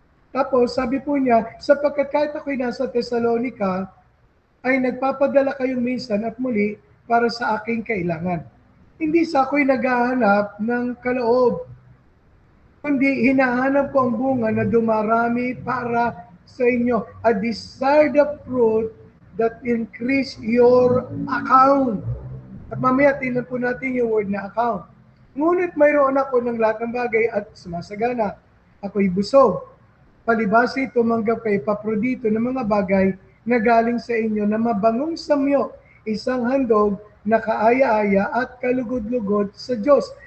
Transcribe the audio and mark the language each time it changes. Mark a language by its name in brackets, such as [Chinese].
[Filipino] Tapos sabi po niya, sapagkat kahit ako'y nasa Thessalonica, ay nagpapadala kayong minsan at muli para sa aking kailangan. Hindi sa ako'y naghahanap ng kaloob, kundi hinahanap ko ang bunga na dumarami para sa inyo. [English] A desire the fruit that increase your account. [Filipino] At mamaya tingnan po natin yung word na account. Ngunit mayroon ako ng lahat ng bagay at sumasagana. Ako'y busog. Palibasi tumanggap kay Epaprodito ng mga bagay na galing sa inyo na mabangong samyo, isang handog na kaaya-aya at kalugod-lugod sa Diyos.